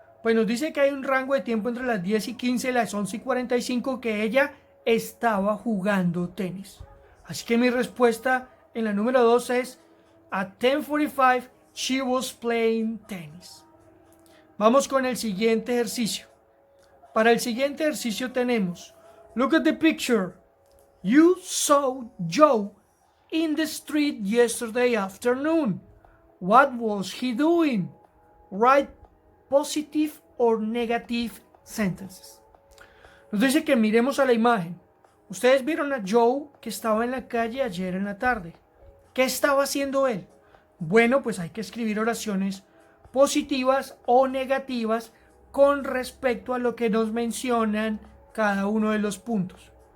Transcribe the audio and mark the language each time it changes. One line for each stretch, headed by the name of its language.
Spanish: Pues nos dice que hay un rango de tiempo entre las 10:15 y las 11:45 que ella estaba jugando tenis. Así que mi respuesta en la número 2 es
English: at 10:45 she was playing tennis.
Spanish: Vamos con el siguiente ejercicio. Para el siguiente ejercicio tenemos
English: look at the picture. You saw Joe in the street yesterday afternoon. What was he doing? Write positive or negative sentences.
Spanish: Nos dice que miremos a la imagen. Ustedes vieron a Joe que estaba en la calle ayer en la tarde. ¿Qué estaba haciendo él? Bueno, pues hay que escribir oraciones positivas o negativas con respecto a lo que nos mencionan cada uno de los puntos.